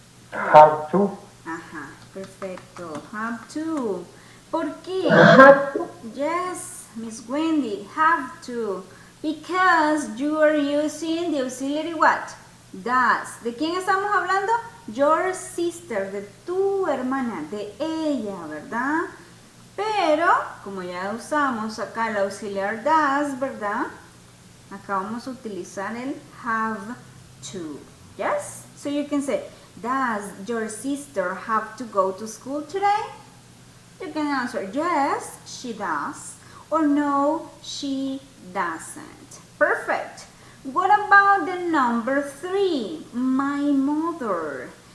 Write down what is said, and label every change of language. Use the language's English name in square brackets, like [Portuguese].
[English] Have to. [Spanish] Ajá, perfecto. Have to. ¿Por qué? [English] Have to. Yes, Miss Wendy, have to. Because you are using the auxiliary what? Does. [Spanish] ¿De quién estamos hablando? [English] Your sister, [Spanish] de tu hermana, de ella, ¿verdad? Pero, como ya usamos acá el auxiliar does, ¿verdad? Acá vamos a utilizar el have to. Yes? [English] So you can say, does your sister have to go to school today? You can answer, yes, she does. Or no, she doesn't. Perfect. What about the number 3? My mother.